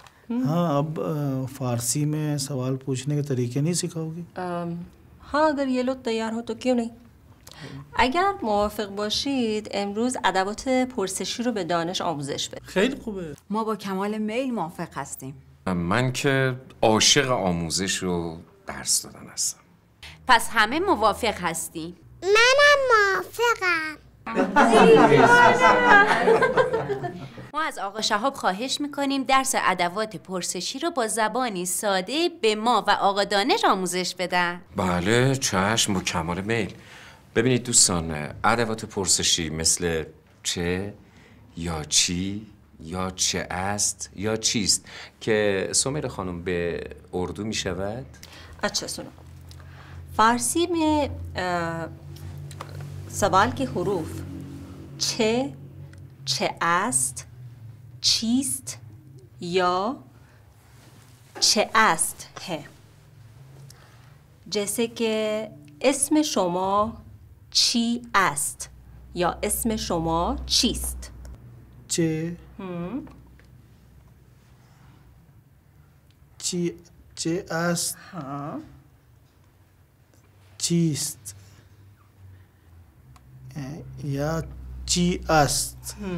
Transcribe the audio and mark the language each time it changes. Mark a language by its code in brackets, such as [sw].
[hi] हाँ अब फारसी में सवाल पूछने के तरीके नहीं सिखाओगे? हाँ अगर ये लोग तैयार हो तो क्यों नहीं. [fa] اگر موافق باشید امروز ادوات پرسشی رو به دانش آموزش بدیم. خیلی خوبه. ما با کمال میل موافق هستیم. من که عاشق آموزش و درس دادن هستم. پس همه موافق هستیم. منم موافقم. ما از آقا شهاب خواهش میکنیم درس ادوات پرسشی رو با زبانی ساده به ما و آقا دانش آموزش بدن. بله چشم با کمال میل. ببینید دوستان، ادوات پرسشی مثل چه یا چی یا چه است یا چیست که سمیرا خانم به اردو می شود؟ [hi] अच्छा सुनो, फारसी में सवाल के हरूफ [fa] چه است, چیست یا چه است [hi] है. जैसे कि [fa] اسم شما چی است یا اسم شما چیست. چه چه است چیست یا چی است.